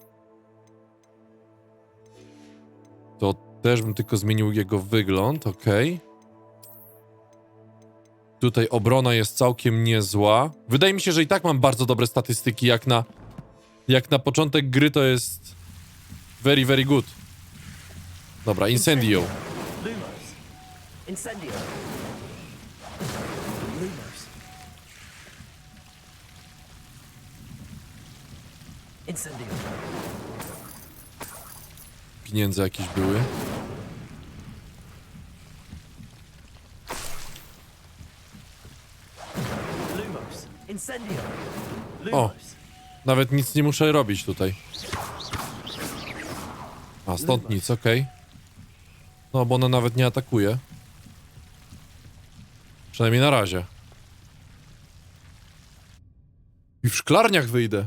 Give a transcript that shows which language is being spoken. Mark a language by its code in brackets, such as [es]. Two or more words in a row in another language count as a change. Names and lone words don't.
[pl] To też bym tylko zmienił jego wygląd, ok. Tutaj obrona jest całkiem niezła. Wydaje mi się, że i tak mam bardzo dobre statystyki. Jak na początek gry to jest [en] very, very good. [pl] Dobra, Incendio. Lumos. Incendio. Lumos. Incendio. Pieniądze jakieś były. Lumos. Incendio. O, Lumos. nawet nic nie muszę robić tutaj. A, stąd nic, okej. No, bo ona nawet nie atakuje. Przynajmniej na razie. I w szklarniach wyjdę.